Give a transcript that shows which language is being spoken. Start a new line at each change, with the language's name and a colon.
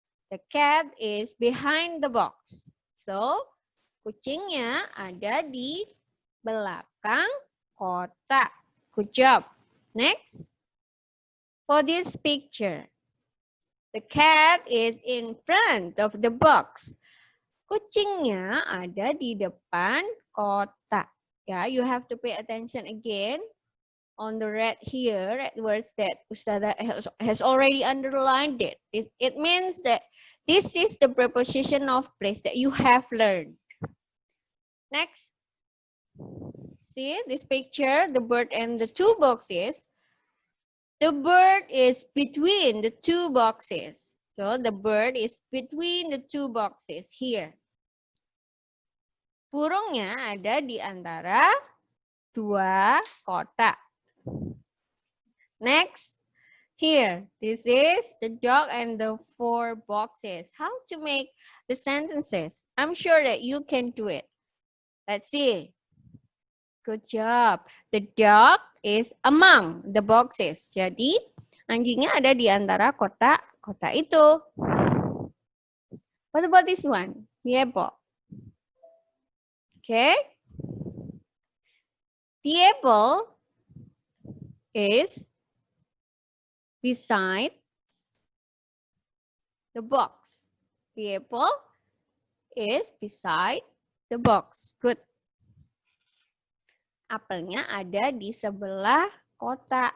English: The cat is behind the box. So,
Indonesian: kucingnya ada di belakang kotak.
English: Good job. Next. For this picture, the cat is in front of the box.
Indonesian: Kucingnya ada di depan kotak.
English: Yeah, you have to pay attention again on the red here, red words that Ustada has already underlined it. It means that this is the preposition of place that you have learned. Next. See this picture, the bird and the 2 boxes. The bird is between the 2 boxes. So the bird is between the 2 boxes here.
Indonesian: Burungnya ada di antara 2 kotak.
English: Next, here, this is the dog and the 4 boxes. How to make the sentences? I'm sure that you can do it. Let's see. Good job. The dog is among the boxes.
Indonesian: Jadi, anjingnya ada di antara kotak-kotak itu.
English: What about this one? The apple. Okay. The apple is beside the box. The apple is beside the box. Good.
Indonesian: Apelnya ada di sebelah kotak.